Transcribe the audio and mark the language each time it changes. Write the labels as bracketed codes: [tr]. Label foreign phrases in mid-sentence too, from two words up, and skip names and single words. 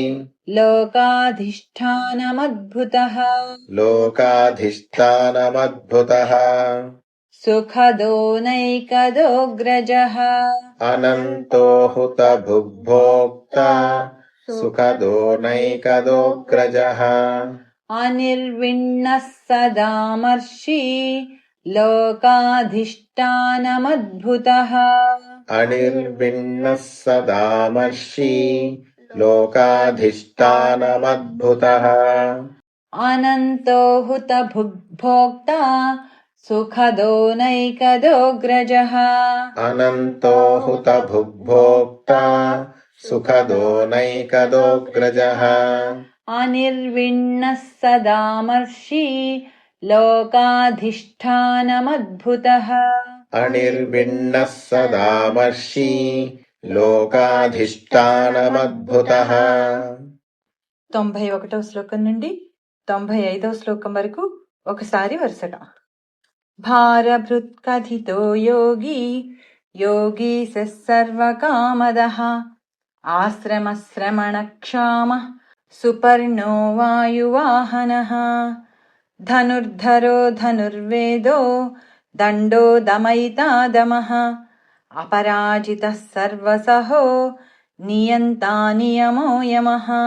[sa] లోకాధిష్టానమద్భుతః लोकाधिष्ठानमद्भुतः సుఖదో నైకదోగ్రజః अनन्तो हुतभुग्भोक्ता सुखदो नैकदोऽग्रजः అనిర్విణ్ణः సదామర్షి లోకాధిష్టానమద్భుతః अनिर्विण्णः सदामर्षि लोकाधिष्ठानमद्भुतः అనంతో హుతభుగ్భోక్తా సుఖదో నైకదోగ్రజః अनन्तो हुतभुग्भोक्ता सुखदो नैकदोऽग्रजः అనిర్విణ్ణः సదామర్షి లోకాధిష్టానమద్భుతః अनिर्विण्णः सदामर्षि लोकाधिष्ठानमद्भुतः [te] 91వ శ్లోకం నుండి 95వ శ్లోకం వరకు ఒకసారి వరుసగా [sa] భారభృత్కథితో యోగి యోగి సర్వకామదః ఆశ్రమశ్రమణక్షామః సుపర్ణో వాయువాహనః ధనుర్ధరో ధనుర్వేదో దండో దమయితా దమః అపరాజితః సర్వసహో నియంతా నియమో యమః